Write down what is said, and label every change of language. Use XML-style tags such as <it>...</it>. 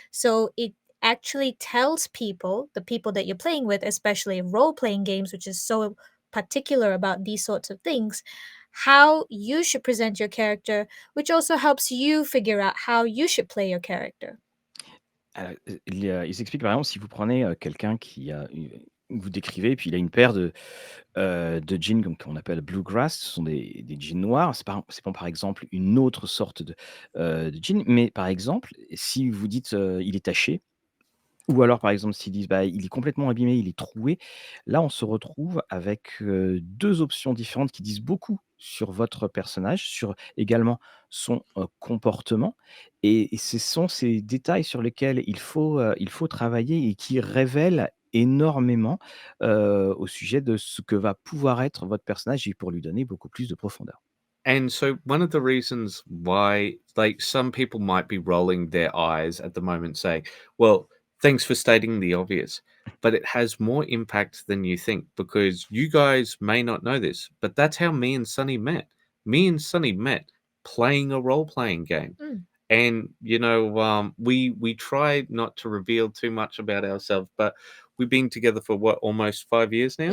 <en>So it actually tells people, the people that you're playing with, especially role-playing games, which is so particular about these sorts of things, how you should present your character, which also helps you figure out how you should play your character.</en> <fr>Il s'explique par exemple si vous prenez, quelqu'un qui a vous décrivez, puis il a une paire de jeans comme qu'on appelle bluegrass, ce sont des jeans noirs. C'est pas par exemple une autre sorte de jean, mais par exemple, si vous dites, il est taché ou alors par exemple s'ils disent: «Bah, il est complètement abîmé, il est troué», là on se retrouve avec, 2 options différentes qui disent beaucoup sur votre personnage, sur également son, comportement et ce sont ces détails sur lesquels il faut travailler et qui révèlent énormément, au sujet de ce que va pouvoir être votre personnage et pour lui donner beaucoup plus de profondeur.</fr> <en>And so one of the reasons why, like, some people might be rolling their eyes at the moment saying, well, thanks for stating the obvious, but it has more impact than you think, because you guys may not know this, but that's how me and Sunny met. Me and Sunny met playing a role-playing game. And, we try not to reveal too much about ourselves, but we've been together for what, almost 5 years now?</en>